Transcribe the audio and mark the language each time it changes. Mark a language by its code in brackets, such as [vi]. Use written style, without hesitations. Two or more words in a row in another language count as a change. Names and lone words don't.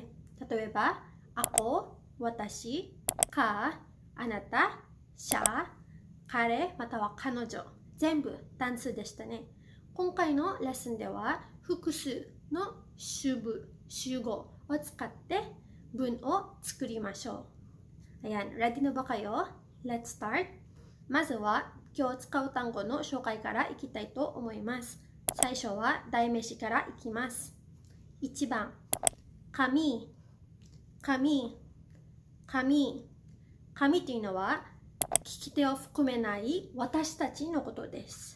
[ja] 例えば、ako、私、か、あなた、者、彼または彼女、全部単数でしたね。今回のレッスンでは複数の主語を使って文を作りましょう。 [tl] Ayan, ready na ba kayo? [en] Let's start. [ja] まずは今日使う単語の紹介からいきたいと思います。最初は代名詞からいきます。1番、紙、紙、紙。紙というのは聞き手を含めない私たちのことです。